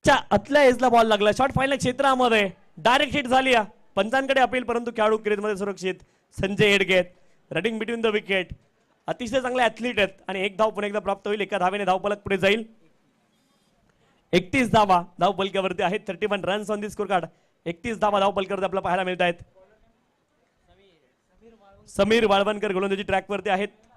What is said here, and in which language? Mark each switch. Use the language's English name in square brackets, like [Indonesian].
[Marathi] आतल्या एजला बॉल लागला. शॉट फायनल क्षेत्रामध्ये डायरेक्ट हिट झाली. पंचांकडे अपील, परंतु खेळाडू क्रीजमध्ये सुरक्षित. [English] संजय एडगे running between the wicket. [Marathi] अतिशय चांगले ऍथलीट आहेत आणि एक धाव पुन्हा एकदा प्राप्त होईल. एका धावेने धावफलक पुढे जाईल. 31 धावा धावफलकावरती आहेत. 31 [English] Runs on the score card. [Marathi] 31 धावा धावफलकावरती आपल्याला पाहायला मिळत आहेत. समीर वाळवणकर गोलंदाजी ट्रॅकवरती आहेत.